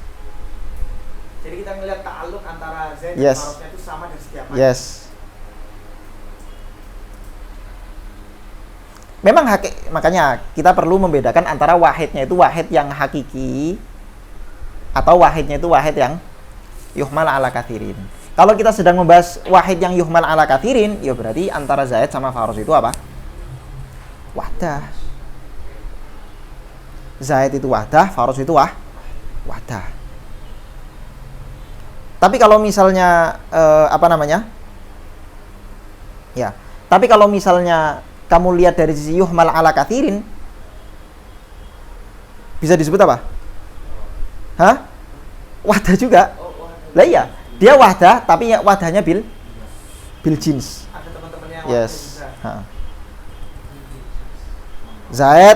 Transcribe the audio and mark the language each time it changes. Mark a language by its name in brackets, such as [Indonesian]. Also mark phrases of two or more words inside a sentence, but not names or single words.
[Indonesian] Jadi kita ngelihat ta'alluq antara Zaid Yes. dan Farosnya itu sama dari segi apa? Yes. Memang makanya kita perlu membedakan antara wahidnya itu wahid yang hakiki atau wahidnya itu wahid yang [Arabic] يحمل على كثيرين. [Indonesian] Kalau kita sedang membahas wahid yang [Arabic] يحمل على كثيرين, [Indonesian] ya berarti antara Zaid sama Faros itu apa? Wahdah. Zaid itu wahdah, Faros itu wahdah. Tapi kalau misalnya Ya. Tapi kalau misalnya kamu lihat dari sisi [Arabic] يحمل على كثيرين, [Indonesian] bisa disebut apa? Hah? Wahdah juga. Lah iya, dia wahdah tapi ya wahdahnya [Arabic] بالجنس. [Indonesian] Ada teman-teman yang Yes. juga. Ha. Zaid.